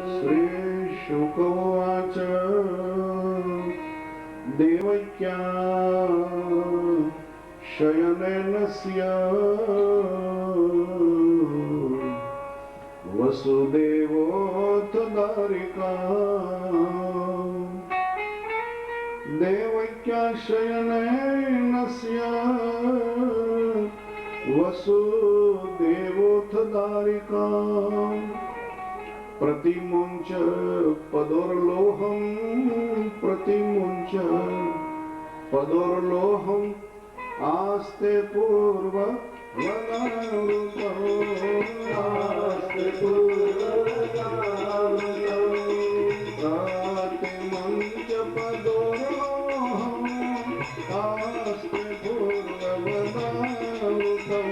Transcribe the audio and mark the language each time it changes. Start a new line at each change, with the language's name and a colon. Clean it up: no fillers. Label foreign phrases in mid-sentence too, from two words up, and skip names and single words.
Sanskrit: શ્રી શુકવાચ દેવક્યા શયનેનસ્ય વસુદેવોથ દારિકા. દેવક્યા શયનેનસ્ય વસુદેવોથ દારિકા. प्रतिमुञ्च पदोर्लोहं प्रतिमुञ्च पदोर्लोहं आस्ते पूर्व आस्ते प्रतिमुञ्च पदोर्लोहं आस्ते पूर्ववदारुतं.